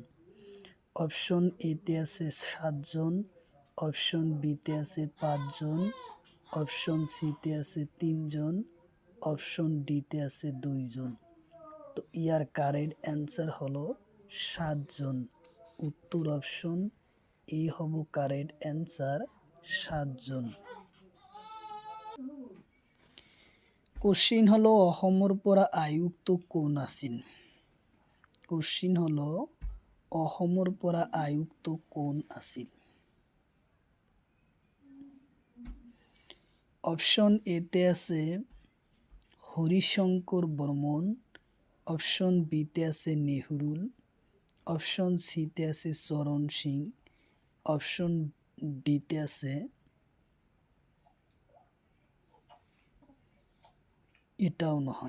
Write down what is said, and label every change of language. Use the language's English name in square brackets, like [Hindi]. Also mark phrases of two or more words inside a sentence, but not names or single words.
[Assamese] অপশন এতে আছে 7 জন, অপশন বিতে আছে 5 জন, অপশন সিতে আছে 3 জন, অপশন ডিতে আছে 2 জন। তো ইয়ার [English] correct answer [Assamese] হলো 7 জন। উত্তর অপশন এ হব [English] correct answer, [Assamese] 7 জন। কোশ্চিন হলো অসমৰ পৰা আয়ুক্ত কোন আছিল? কোশ্চিন হলো অসমৰ পৰা আয়ুক্ত কোন আছিল? অপশন এতে আছে হরিশঙ্কর বর্মন, অপশন বিতে আছে নেহরুল, অপশন সিতে আছে চরণ সিং, অপশন ডিতে আছে এটাও নহয়।